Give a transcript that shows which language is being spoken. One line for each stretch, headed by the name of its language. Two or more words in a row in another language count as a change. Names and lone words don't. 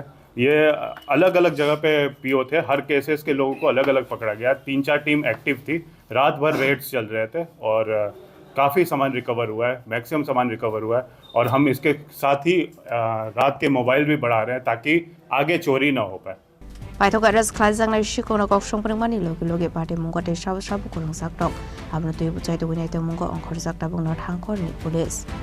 Hindi: ये अलग अलग जगह पे पीओ थे, हर केसेस के लोगों को अलग अलग पकड़ा गया। 3-4 टीम एक्टिव थी, रात भर रेड्स चल रहे थे और काफ़ी सामान रिकवर हुआ है, मैक्सिमम सामान रिकवर हुआ है। और हम इसके साथ ही रात के मोबाइल भी बढ़ा रहे हैं ताकि आगे चोरी ना हो पाए।
Kok Borok: Paithogaras khlaijak Sikok kokthmani logi party mungko tei sabu kurang saktok abno tui buchai tu nai te mungko Hangkhor sakta bung North Hangkhor ni police